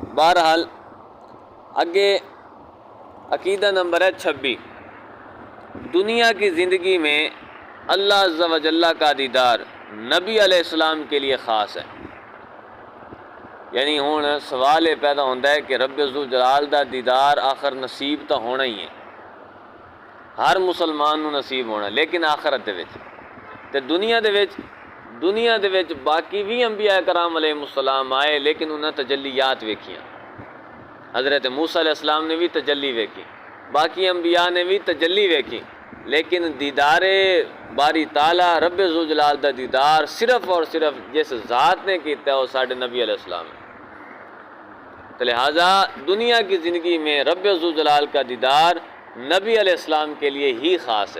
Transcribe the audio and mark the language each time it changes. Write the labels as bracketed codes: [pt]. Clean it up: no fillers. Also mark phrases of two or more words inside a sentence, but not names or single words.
[ur] بہرحال اگے عقیدہ نمبر ہے 26، دنیا کی زندگی میں اللہ [ar] عز و جل [ur] کا دیدار نبی [ar] علیہ السلام [ur] کے لیے خاص ہے۔ [pa] یعنی ہوں [ur] سوال یہ پیدا ہوتا ہے کہ [pa] رب ذوالجلال دا دیدار آخر نصیب تو ہونا ہی ہے، ہر مسلمان نو نصیب ہونا، لیکن آخرت دے وچ تے دنیا دے وچ باقی بھی انبیاء کرام [ar] علیہ السلام [pa] آئے، لیکن انہاں تجلیات ویکھیاں۔ حضرت موسیٰ [ar] علیہ السلام [pa] نے بھی تجلی ویکھی، باقی انبیاء نے بھی تجلی ویکھی، لیکن دیدار باری تعالیٰ رب ذوالجلال دا دیدار صرف اور صرف جس ذات نے کیتا ہے وہ ساڈے نبی [ar] علیہ السلام [pa] ہے۔ [ur] تو لہٰذا دنیا کی زندگی میں رب ذوالجلال کا دیدار نبی [ar] علیہ السلام [ur] کے لیے ہی خاص ہے۔